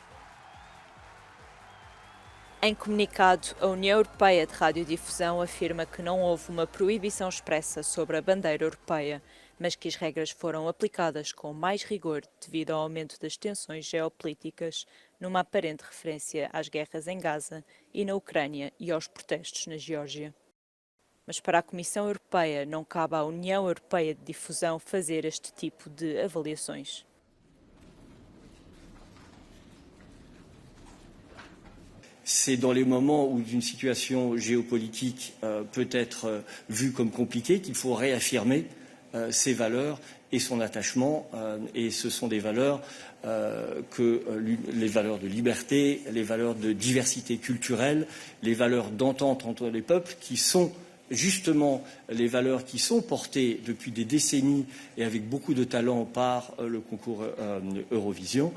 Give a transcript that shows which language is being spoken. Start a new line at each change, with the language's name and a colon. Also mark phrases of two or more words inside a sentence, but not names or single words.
Portuguese: Em comunicado, a União Europeia de Radiodifusão afirma que não houve uma proibição expressa sobre a bandeira europeia, mas que as regras foram aplicadas com mais rigor devido ao aumento das tensões geopolíticas, numa aparente referência às guerras em Gaza e na Ucrânia e aos protestos na Geórgia. Mas para a Comissão Europeia não cabe à União Europeia de Difusão fazer este tipo de avaliações.
French: C'est dans les moments où une situation géopolitique peut être vue comme compliquée qu'il faut réaffirmer ses valeurs et son attachement. Et ce sont des valeurs les valeurs de liberté, les valeurs de diversité culturelle, les valeurs d'entente entre les peuples qui sont justement les valeurs qui sont portées depuis des décennies et avec beaucoup de talent par le concours Eurovision.